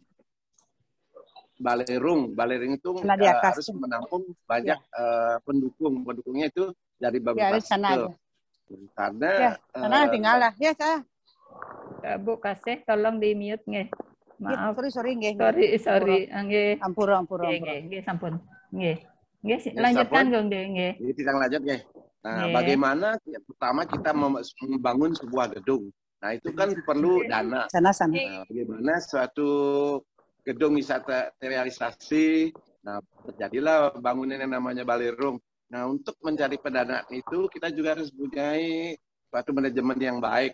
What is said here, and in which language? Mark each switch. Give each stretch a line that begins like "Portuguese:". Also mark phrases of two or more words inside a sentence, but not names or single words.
Indonesian: Balirung itu harus menampung banyak pendukung. Pendukungnya itu dari beberapa seke. Karena sana tinggal lah. Ya, saya. Bu kasih tolong di mute nggih. Maaf.
English: Sorry nggih. Sorry. Nggih.
Balinese: Ampura. Nggih, sampun. Nggih.
Indonesian: Nggih, lanjutkan Gung Gede nggih. Jadi kita lanjut nggih. Nah, bagaimana pertama kita membangun sebuah gedung. Nah, itu kan perlu dana. Sana. Nah, bagaimana suatu gedung bisa terrealisasi. Nah, terjadilah bangunan yang namanya Balirung. Nah, untuk mencari pendanaan itu kita juga harus punya suatu manajemen yang baik.